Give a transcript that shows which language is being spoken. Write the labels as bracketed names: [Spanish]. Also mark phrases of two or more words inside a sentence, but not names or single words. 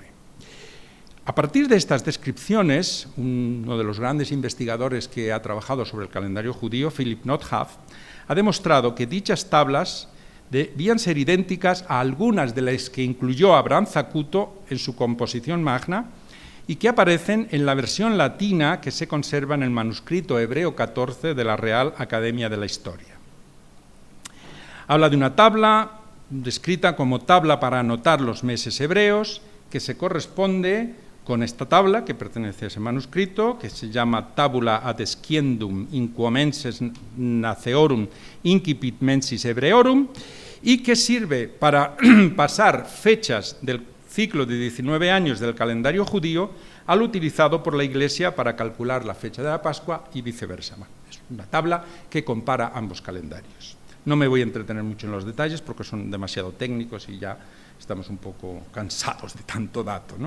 [Spanish] A partir de estas descripciones, uno de los grandes investigadores que ha trabajado sobre el calendario judío, Philip Nothaff, ha demostrado que dichas tablas debían ser idénticas a algunas de las que incluyó Abraham Zacuto en su composición magna y que aparecen en la versión latina que se conserva en el manuscrito hebreo 14 de la Real Academia de la Historia. Habla de una tabla descrita como tabla para anotar los meses hebreos, que se corresponde con esta tabla que pertenece a ese manuscrito, que se llama [Latin] Tabula ad Sciendum in quo menses naceorum incipit mensis hebreorum, [Spanish] y que sirve para pasar fechas del ciclo de 19 años del calendario judío al utilizado por la Iglesia para calcular la fecha de la Pascua y viceversa. Es una tabla que compara ambos calendarios. No me voy a entretener mucho en los detalles porque son demasiado técnicos y ya estamos un poco cansados de tanto dato, ¿no?